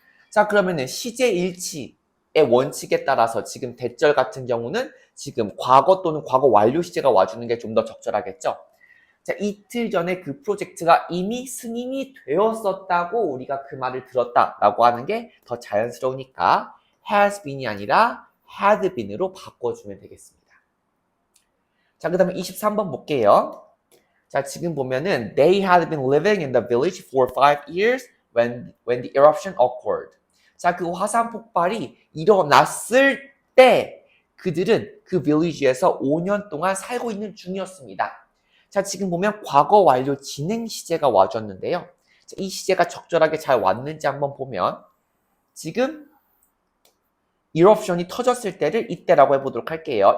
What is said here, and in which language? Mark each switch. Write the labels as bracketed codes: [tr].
[ko] 자, 그러면은 시제일치의 원칙에 따라서 지금 대절 같은 경우는 지금 과거 또는 과거 완료 시제가 와주는 게 좀 더 적절하겠죠. 자, 이틀 전에 그 프로젝트가 이미 승인이 되었었다고 우리가 그 말을 들었다라고 하는 게 더 자연스러우니까 has been이 아니라 had been으로 바꿔주면 되겠습니다. 자, 그 다음에 23번 볼게요. 자, 지금 보면은 [en] they had been living in the village for 5 years when the eruption occurred. [ko] 자, 그 화산 폭발이 일어났을 때 그들은 그 village에서 5년 동안 살고 있는 중이었습니다. 자, 지금 보면 과거 완료 진행 시제가 와줬는데요. 자, 이 시제가 적절하게 잘 왔는지 한번 보면 지금 eruption이 터졌을 때를 이때라고 해보도록 할게요.